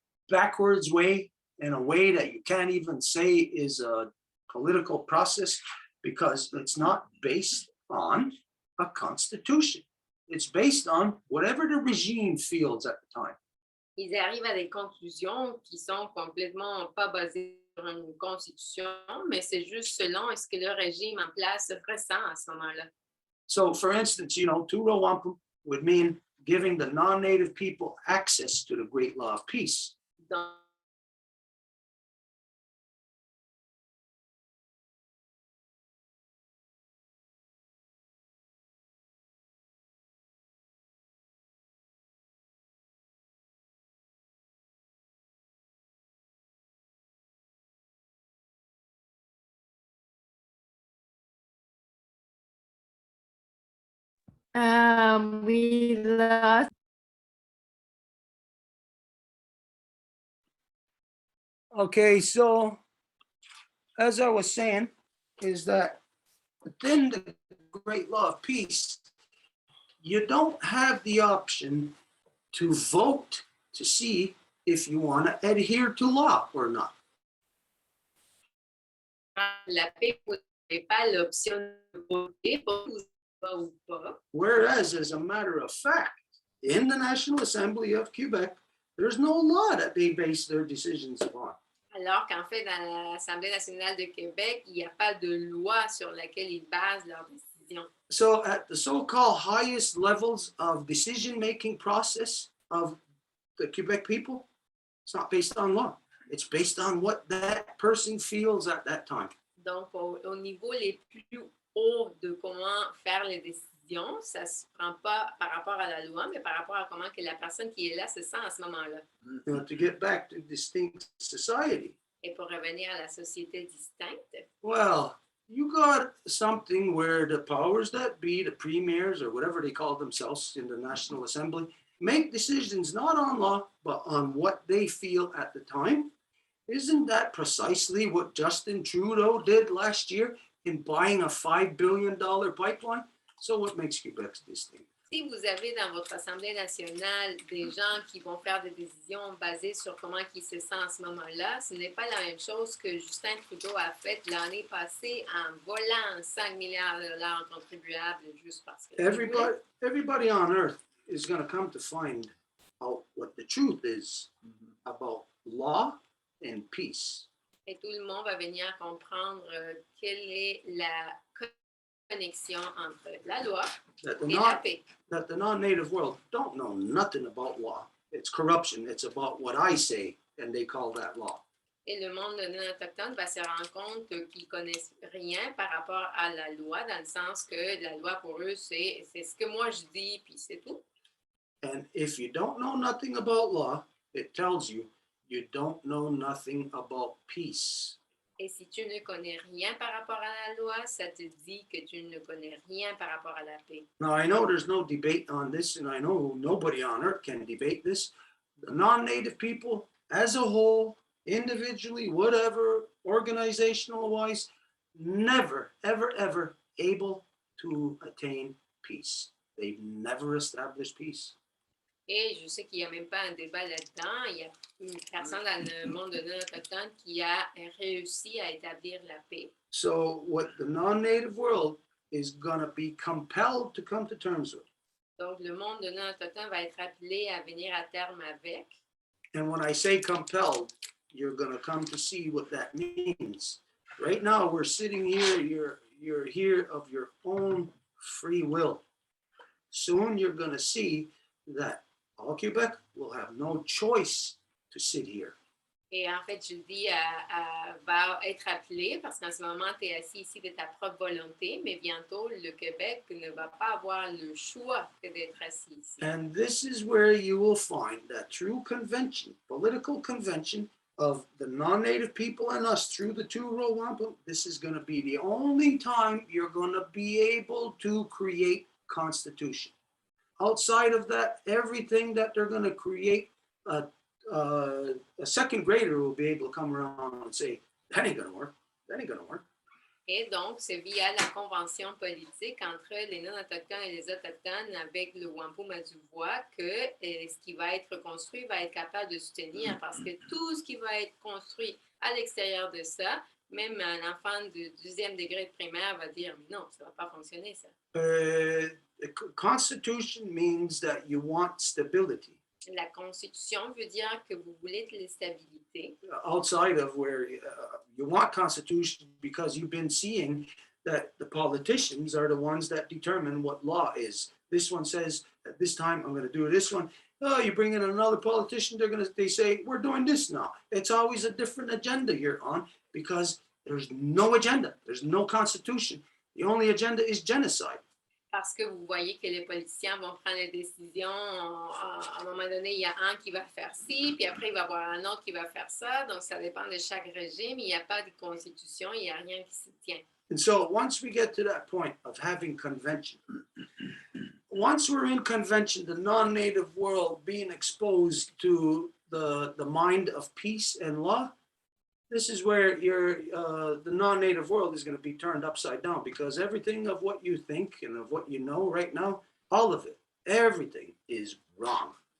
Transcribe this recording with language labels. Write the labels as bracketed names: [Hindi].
[English] backwards way, in a way that you can't even say is a political process, because it's not based on a constitution. It's based on whatever the regime feels at the time. [French] Ils arrivent à des conclusions qui sont complètement pas basées sur une constitution, mais c'est juste selon ce que le régime en place ressent à ce moment-là. [English] So for instance, two-row wampum would mean giving the non-native people access to the great law of peace. [French] Donc, [English] We lost. Okay, so as I was saying, is that within the great law of peace, you don't have the option to vote to see if you want to adhere to law or not. [French] la paix, vous n'avez pas l'option de voter pour ou pas. [English] Whereas, as a matter of fact, in the National Assembly of Quebec, there's no law that they base their decisions upon. [French] Alors qu'en fait, dans l'Assemblée nationale de Québec, il n'y a pas de loi sur laquelle ils basent leurs décisions. [English] So at the so-called highest levels of decision-making process of the Quebec people, it's not based on law. It's based on what that person feels at that time. [French] Donc, au niveau les plus hauts de comment faire les décisions, ça ne se prend pas par rapport à la loi, mais par rapport à comment que la personne qui est là se sent à ce moment-là. [English] To get back to distinct society. [French] Et pour revenir à la société distincte, [English] Well, you got something where the powers that be, the premiers or whatever they call themselves in the National Assembly, make decisions not on law, but on what they feel at the time. Isn't that precisely what Justin Trudeau did last year in buying a $5 billion pipeline? So what makes Quebec distinct? [French] si vous avez dans votre Assemblée nationale des gens qui vont faire des décisions basées sur comment ils se sentent en ce moment-là, ce n'est pas la même chose que Justin Trudeau a fait l'année passée en volant 5 milliards de dollars en contribuables juste parce que... [English] Everybody on earth is going to come to find out what the truth is about law and peace. [French] Et tout le monde va venir comprendre quelle est la connexion entre la loi et la paix. [English] That the non-native world don't know nothing about law. It's corruption. It's about what I say, and they call that law. [French] Et le monde non autochtone va se rendre compte qu'ils connaissent rien par rapport à la loi, dans le sens que la loi pour eux, c'est ce que moi je dis, puis c'est tout. [English] And if you don't know nothing about law, it tells you you don't know nothing about peace. [French] Et si tu ne connais rien par rapport à la loi, ça te dit que tu ne connais rien par rapport à la paix. [English] Now, I know there's no debate on this, and I know nobody on earth can debate this. The non-native people, as a whole, individually, whatever, organizational-wise, never, ever, ever able to attain peace. They've never established peace. [French] Et je sais qu'il n'y a même pas un débat là-dedans. Il y a une personne dans le monde non autochtone qui a réussi à établir la paix. [English] So what the non-native world is going to be compelled to come to terms with. [French] Donc, le monde non autochtone va être appelé à venir à terme avec. [English] And when I say compelled, you're going to come to see what that means. Right now, we're sitting here, you're here of your own free will. Soon you're going to see that all Quebec will have no choice to sit here. [French] Et en fait, je dis, va être appelé parce qu'en ce moment, tu es assis ici de ta propre volonté, mais bientôt, le Québec ne va pas avoir le choix que d'être assis ici. [English] And this is where you will find that true convention, political convention of the non-native people and us through the two-row wampum, this is going to be the only time you're going to be able to create constitution. Outside of that, everything that they're going to create, a second grader will be able to come around and say, that ain't going to work. That ain't going to work. [French] Et donc, c'est via la convention politique entre les non-autochtones et les autochtones avec le Wampum à Voies que ce qui va être construit va être capable de soutenir parce que tout ce qui va être construit à l'extérieur de ça, même un enfant de 12e degré de primaire va dire « Non, ça ne va pas fonctionner, ça. » [English] The Constitution means that you want stability [French] La Constitution veut dire que vous voulez de la stabilité. [English] outside of where you want Constitution because you've been seeing that the politicians are the ones that determine what law is. This one says at this time I'm going to do this one. Oh, you bring in another politician, they say we're doing this now. It's always a different agenda you're on because there's no agenda. There's no Constitution. The only agenda is genocide. [French] Parce que vous voyez que les politiciens vont prendre des décisions. À un moment donné, il y a un qui va faire ci, puis après, il va y avoir un autre qui va faire ça. Donc, ça dépend de chaque régime. Il n'y a pas de constitution, il n'y a rien qui s'y tient. [English] And so once we get to that point of having convention, once we're in convention, the non-native world being exposed to the mind of peace and law, this is where the non-native world is going to be turned upside down because everything of what you think and of what you know right now, all of it, everything is wrong.